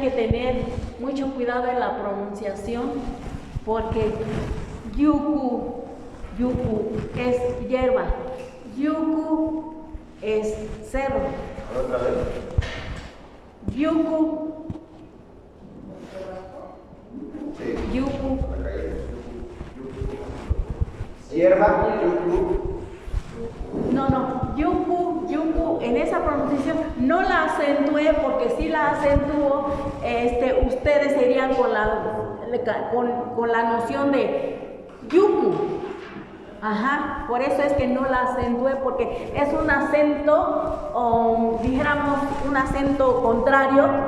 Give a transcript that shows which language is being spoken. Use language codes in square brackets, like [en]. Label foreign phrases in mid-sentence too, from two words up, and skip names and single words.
[es] que tener mucho cuidado en la pronunciación, porque yuku es hierba, yuku es cerro. Otra vez. Yuku. Sí. Yuku. Hierba, yuku. No, yuku, en esa pronunciación no la acentué, porque si la acentúo, ustedes serían con la noción de yuku. Ajá, por eso es que no la acentué, porque es un acento, o dijéramos un acento contrario.